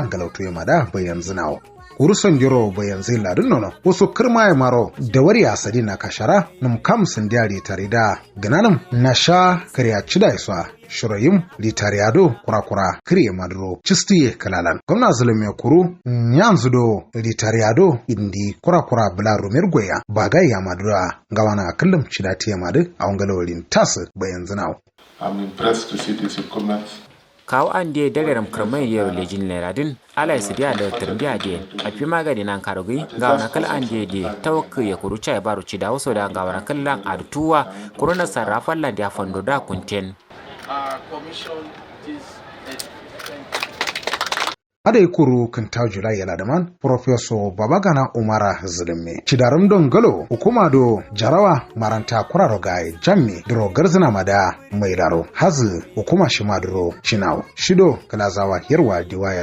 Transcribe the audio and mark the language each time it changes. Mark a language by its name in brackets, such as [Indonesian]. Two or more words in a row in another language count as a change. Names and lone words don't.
[Kanuri] galautu ya mada bayan zinawo kurusan jiro bayan zai ladin nono wasu kirma ya maro da wari a sadi na kashara nam kam sandiyari tarida gananam na sha karya cida isa shirayim litariado kurakura kiriye maduro cistiye kalalan gwamna zulum ya kuru nyanzu do litariado indi kurakura bula rumir goya bagay ya madura gawana kullum cidati ya madu a wangalolin tas bayan zinawo. [English] I'm impressed to see this comment. [Kanuri] kawo an de dagaram kramai yero lejin leradin ala sidia da tirbiya de a fi magani nan karogi ga wana kal an de tawakku ya kurucha ya baro ci da waso da ga wana kallan adutuwa kuruna sarrafan la da fondo da kunten Ada kuru kan ta Julai Ladaman Professor Babagana Umara Zulme Cidarum don galo hukuma do jarawa maranta kuraro gai jammi dro garzina mada mai laro hazu hukuma shima dro shinawo shido kalazawa hirwa diwaya